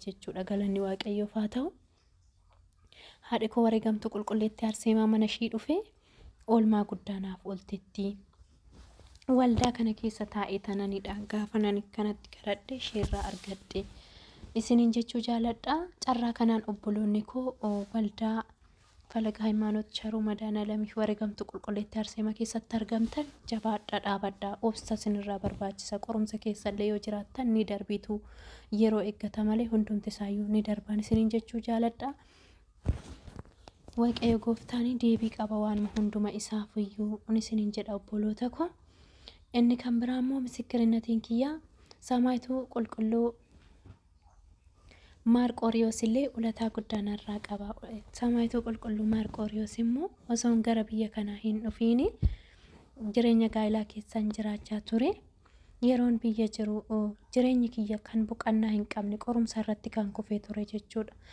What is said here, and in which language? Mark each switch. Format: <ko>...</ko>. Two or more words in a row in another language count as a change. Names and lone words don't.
<om>jechuudha galanni waaqayyoof haa ta'u haadha koo wareegamtuu qulqulleetti Arseemaa mana ishii dhufe oolmaa guddaanaaf ooltetti waldaa kana keessa taa'ee tananidha gaafa nan kanatti kadhadhe isheerraa argadhe isiniin jechuu jaaladha carraa kanaan obboloonni koo waldaa falaga ሃይማኖት ቸሩ መድኃኔዓለም wareegamtuu qulqulleetti Arseemaa keessatti argamtan jabaadhaa dhaabadhaa obsa sinirraa barbaachisa qorumsa keessallee yoo jiraattan ni darbitu yeroo eeggata malee hundumti isaayyuu ni darban isiniin jechuu jaaladha waaqayyo gooftaanii deebii qaba waan hunduma isaaf iyyuu isiniin jedha obboloota koo inni kan biraa immoo misirinatiin kiyya samaayituu qulqulluu Maarqooriyoos illee ulataa guddaanarraa qaba samaayituu qulqulluu Maarqooriyoos immoo osoo gara biyya kanaa hin dhufiin jireenya gaa'ilaa keessan jiraachaa ture yeroon biyya jiru jireenyi kiyya kan boqannaa hin qabne qorumsa irratti kan kufee ture jechuudha</om>